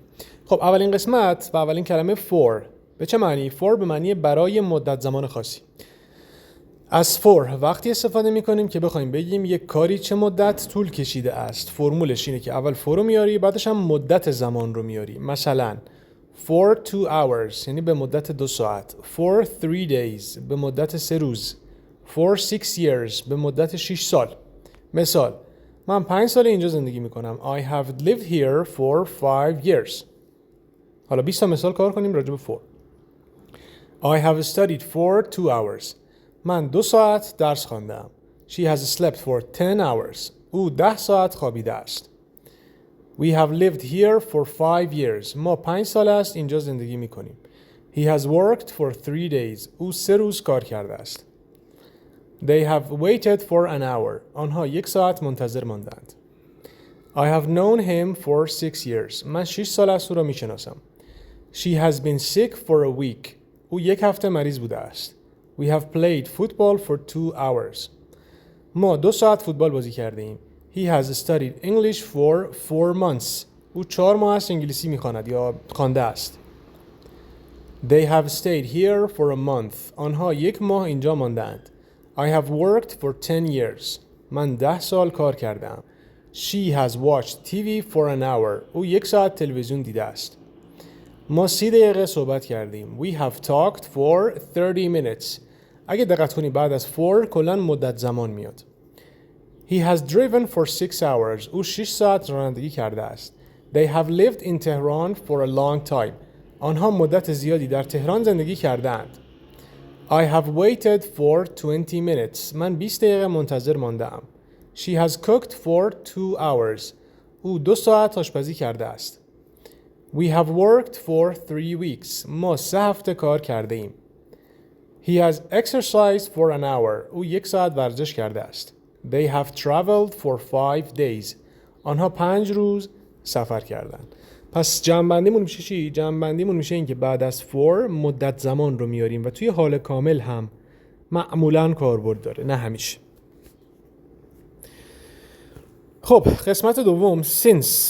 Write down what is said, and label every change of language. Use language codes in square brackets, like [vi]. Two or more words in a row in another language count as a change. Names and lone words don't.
[fa] خب اولین قسمت و اولین کلمه for. به چه معنی؟ for به معنی برای مدت زمان خاصی. از for وقتی استفاده میکنیم که بخوایم بگیم یک کاری چه مدت طول کشیده است. فرمولش اینه که اول for رو میاری، بعدش هم مدت زمان رو میاری. مثلا [en] for 2 hours [fa] یعنی به مدت 2 ساعت. [en] for 3 days [fa] به مدت 3 روز. [en] for 6 years [fa] به مدت 6 سال. مثال: من 5 سال اینجا زندگی میکنم. [en] I have lived here for 5 years. [fa] حالا 20 تا مثال کار کنیم راجع به for. [en] I have studied for 2 hours. [fa] من 2 ساعت درس خواندم. [en] She has slept for 10 hours. [fa] او 10 ساعت خوابیده است. [en] We have lived here for 5 years. [fa] ما 5 سال است اینجا زندگی میکنیم. [en] He has worked for 3 days. [fa] او 3 روز کار کرده است. [en] They have waited for an hour. [fa] آنها 1 ساعت منتظر ماندند. [en] I have known him for 6 years. [fa] من 6 سال است او را میشناسم. [en] She has been sick for a week. [fa] او 1 هفته مریض بوده است. [en] We have played football for 2 hours. [fa] ما 2 ساعت فوتبال بازی کرده ایم. [en] He has studied English for 4 months. [fa] او 4 ماه است انگلیسی میخواند یا خوانده است. [en] They have stayed here for a month. [fa] آنها 1 ماه اینجا ماندند. [en] I have worked for 10 years. [fa] من 10 سال کار کردم. [en] She has watched TV for an hour. [fa] او 1 ساعت تلویزیون دیده است. ما 30 دقیقه صحبت کردیم. [en] We have talked for 30 minutes. [fa] اگه دقت کنی بعد از for کلاً مدت زمان میاد. [en] He has driven for 6 hours. [fa] او 6 ساعت رانندگی کرده است. [en] They have lived in Tehran for a long time. [fa] آنها مدت زیادی در تهران زندگی کردند. [en] I have waited for 20 minutes. [fa] من 20 دقیقه منتظر مانده‌ام. [en] She has cooked for 2 hours. [fa] او 2 ساعت آشپزی کرده است. [en] We have worked for 3 weeks. [fa] ما 3 هفته کار کرده ایم. [en] He has exercised for an hour. [fa] او 1 ساعت ورزش کرده است. [en] They have traveled for 5 days. [fa] آنها 5 روز سفر کردند. پس جمع‌بندیمون میشه چی؟ جمع‌بندیمون میشه این که بعد از for مدت زمان رو میاریم و توی حال کامل هم معمولاً کاربرد داره، نه همیشه. خب قسمت دوم since.